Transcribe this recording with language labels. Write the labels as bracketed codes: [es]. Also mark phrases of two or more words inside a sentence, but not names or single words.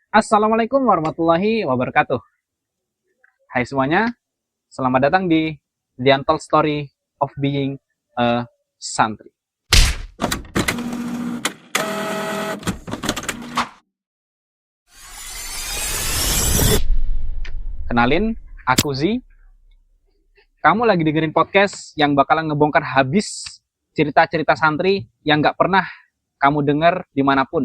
[ar] Assalamualaikum warahmatullahi wabarakatuh. [id] Hai semuanya, selamat datang di The Untold Story of Being a Santri. Kenalin, aku Zi. Kamu lagi dengerin podcast yang bakalan ngebongkar habis cerita-cerita santri yang gak pernah kamu denger dimanapun.